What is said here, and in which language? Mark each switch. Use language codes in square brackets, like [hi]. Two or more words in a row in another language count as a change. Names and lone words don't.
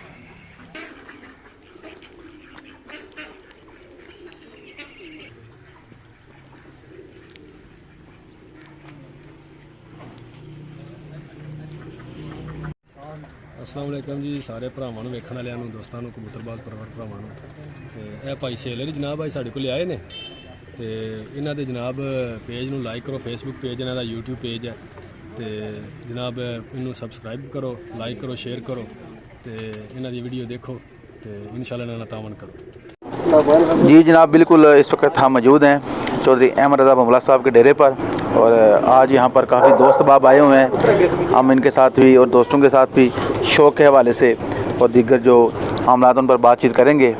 [pa] السلام علیکم جی سارے بھراواں نوں ویکھن والیاں نوں دوستاں نوں کبوتر باز پرور بھراواں نوں. ते ਇਹ ਭਾਈ ਸੇਲਰ जनाब ਅੱਜ ਸਾਡੇ ਕੋਲ ਆਏ ਨੇ ਤੇ ਇਹਨਾਂ ਦੇ ਜਨਾਬ ਪੇਜ ਨੂੰ ਲਾਈਕ ਕਰੋ। ਫੇਸਬੁੱਕ ਪੇਜ ਇਹਨਾਂ ਦਾ YouTube ਪੇਜ ਹੈ ਤੇ ਜਨਾਬ ਇਹਨੂੰ ਸਬਸਕ੍ਰਾਈਬ ਕਰੋ, ਲਾਈਕ ਕਰੋ, ਸ਼ੇਅਰ ਕਰੋ ਤੇ ਇਹਨਾਂ ਦੀ ਵੀਡੀਓ [ur] دیکھو تو ان شاء اللہ [pa] ਇਹਨਾਂ ਨਾਲ तावन करो। [ur] جی جناب، بالکل اس وقت ہم موجود ہیں چوہدری احمد رضا بُملا صاحب کے ڈیرے پر اور آج یہاں پر کافی دوست باب آئے ہوئے ہیں. ہم ان کے ساتھ بھی اور دوستوں کے ساتھ بھی شوق کے حوالے سے اور دیگر جو معاملات ان پر بات چیت کریں گے.